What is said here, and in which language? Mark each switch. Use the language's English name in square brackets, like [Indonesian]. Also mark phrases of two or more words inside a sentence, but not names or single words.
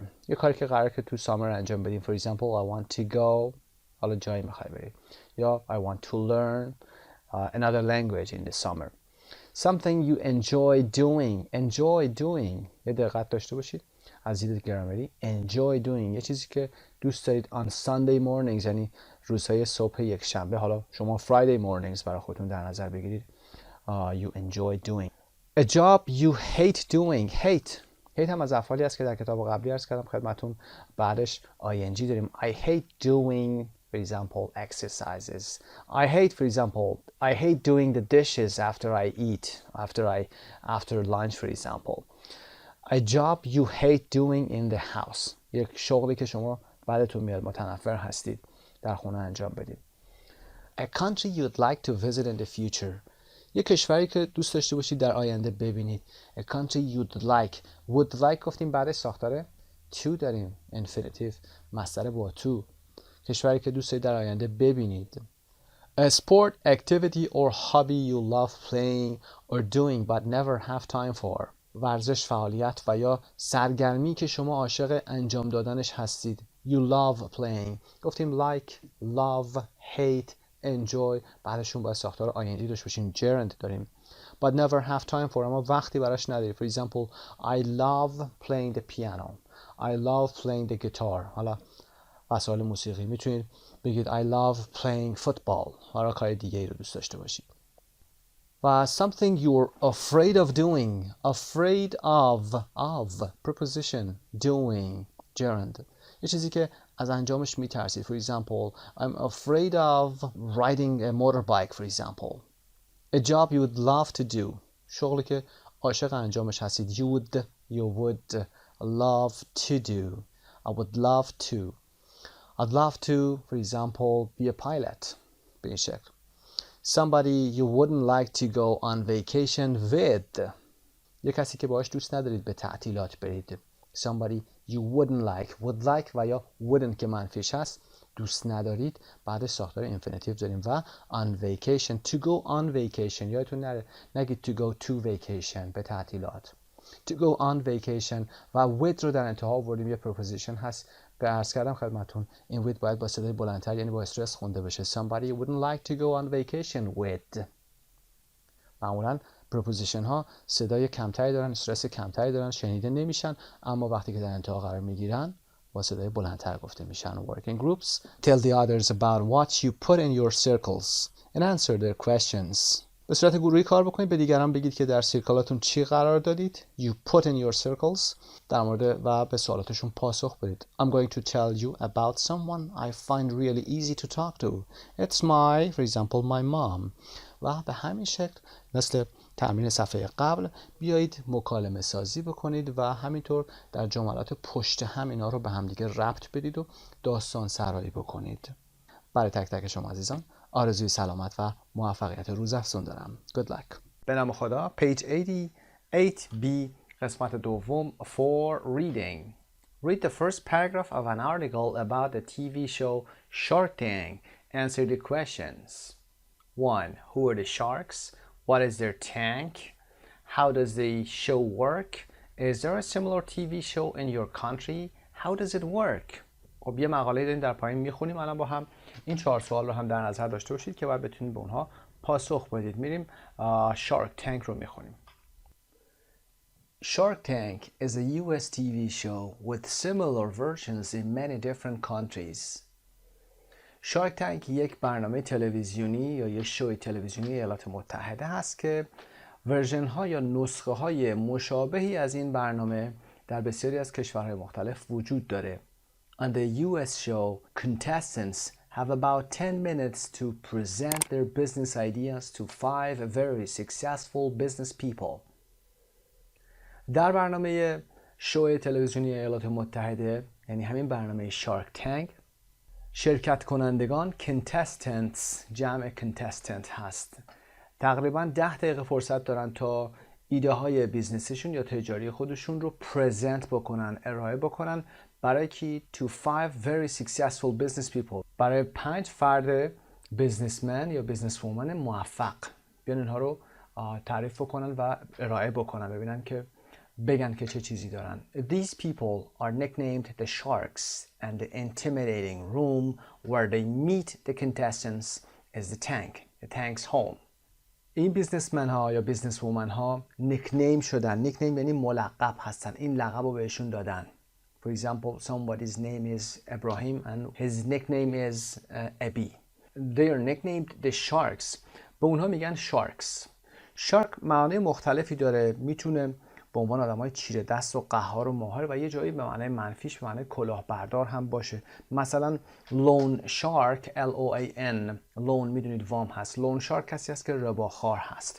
[Persian] یه کاری که قراره که تو summer انجام بدیم. [English] For example, I want to go. [Persian] حالا جایی میخوای بری. [English] یا I want to learn another language in the summer. Something you enjoy doing. Enjoy doing. [Persian] یه دقت داشته باشید از دید گرامری. [English] Enjoy doing. [Persian] یه چیزی که دوست دارید [English] on Sunday mornings [Persian] یعنی روزهای صبح یک شنبه. حالا شما [English] Friday mornings [Persian] برای خودتون در نظر بگیرید. [English] You enjoy doing. A job you hate doing. [Persian] hate هم از افعالی است که در کتاب قبلی عرض کردم خدمتون. بعدش ing داریم. [English] I hate doing for example exercises. I hate doing the dishes after I eat. After lunch for example. A job you hate doing in the house. [Persian] یک شغلی که شما بعدتون میاد متنفر هستید در خونه انجام بدید. [English] A country you'd like to visit in the future. [Persian] یک کشوری که دوست داشته باشید در آینده ببینید. [English] A country you'd like. would like [Persian] گفتیم بعدش ساختار to داریم. infinitive مصدر با to. کشوری که دوست دارید در آینده ببینید. [English] A sport, activity or hobby you love playing or doing but never have time for. [Persian] ورزش، فعالیت و یا سرگرمی که شما عاشق انجام دادنش هستید. [English] You love playing. گفتیم like, love, hate, enjoy. [Persian] بعدشون باید ساختار ing داشته باشیم. gerund داریم. [English] But never have time for. [Persian] اما وقتی براش نداری. [English] For example, I love playing the piano. I love playing the guitar. [Persian] حالا وسایل موسیقی. میتونید بگید [English] I love playing football. [Persian] حالا کار دیگه ای رو دوست داشته باشید. [English] و something you're afraid of doing. Afraid of preposition doing gerund. [Persian] یه چیزی که از انجامش میترسید. [English] For example, I'm afraid of riding a motorbike for example. A job you would love to do. [Persian] شغلی که عاشق انجامش هستید. [English] You would love to do. I would love to. I'd love to, for example, be a pilot. [Persian] به این شکل. [English] Somebody you wouldn't like to go on vacation with. [Persian] یه کسی که باهاش دوست ندارید به تعطیلات برید. [English] Somebody you wouldn't like. Would like [Persian] و یا wouldn't که منفیش هست دوست ندارید بعدش ساختار infinitive داریم و [English] on vacation. To go on vacation. [Persian] یادتون نره نگید [English] to go to vacation [Persian] به تعطیلات. [English] To go on vacation [Persian] و with رو در انتها آوردیم. یه preposition هست به عرض کردم خدمتون این with باید با صدای بلندتر یعنی با استرس خونده بشه. [English] Somebody you wouldn't like to go on vacation with. [Persian] معمولا preposition ها صدای کمتری دارن، استرس کمتری دارن، شنیده نمیشن، اما وقتی که در انتها قرار میگیرن با صدای بلندتر گفته میشن. [English] Working groups. Tell the others about what you put in your circles and answer their questions. [Persian] به صورت گروهی کار بکنید، به دیگران بگید که در سیرکلاتون چی قرار دادید. [English] You put in your circles. [Persian] در مورد و به سوالاتشون پاسخ بدید. [English] I'm going to tell you about someone I find really easy to talk to. It's for example, my mom. [Persian] و به همین شکل مثل تمرین صفحه قبل بیایید مکالمه سازی بکنید و همینطور در جملات پشت هم اینا رو به همدیگه ربط بدید و داستان سرایی بکنید. برای تک تک شما عزیزان آرزوی سلامت و موفقیت روزافزون دارم. [English] Good luck. [Persian] به نام خدا. Page 88B قسمت دوم [English] for reading. Read the first paragraph of an article about the TV show Shark Tank. Answer the questions. 1. Who are the sharks? What is their tank? How does the show work? Is there a similar TV show in your country? How does it work? [Persian] خب یه مقاله داریم در پایین میخونیم الان با هم. این 4 سوال رو هم در نظر داشته باشید که باید بتونید به اونها پاسخ بدید. میریم Shark Tank رو میخونیم. [English] Shark Tank is a US TV show with similar versions in many different countries. [Persian] Shark Tank یک برنامه تلویزیونی یا یک شوی تلویزیونی ایالات متحده هست که ورژن ها یا نسخه های مشابهی از این برنامه در بسیاری از کشورهای مختلف وجود داره. [English] On the US show, contestants have about 10 minutes to present their business ideas to 5 very successful business people. [Persian] در برنامه شو تلویزیونی ایالات متحده، یعنی همین برنامه شارک تانک، شرکت کنندگان contestants جمع contestant هست. تقریبا 10 دقیقه فرصت دارن تا ایده های بیزنسشون یا تجاری خودشون رو پرزنت بکنن، ارائه بکنن برای کی؟ [English] to 5 very successful business people. [Persian] برای 5 فرد بیزنسمن یا بیزنس وومن موفق. بیان اینها رو تعریف بکنن و ارائه بکنن، بگن که چه چیزی دارن. [English] These people are nicknamed the sharks and the intimidating room where they meet the contestants is the tank. The tank's home. [Persian] این بیزنسمن ها یا بیزنس وومن ها نیکنیم شدن. نیکنیم یعنی ملقب هستن. این لقب رو بهشون دادن. [English] For example, somebody's name is Ibrahim and his nickname is Abi. They are nicknamed the sharks. [Persian] به اونها میگن sharks. shark معنی مختلفی داره. میتونه به عنوان آدمای چیره دست و قهار و ماهر و یه جایی به معنی منفیش به معنی کلاهبردار هم باشه. مثلا لون شارک L-O-A-N لون میدونید وام هست. لون شارک کسی هست که رباخوار هست.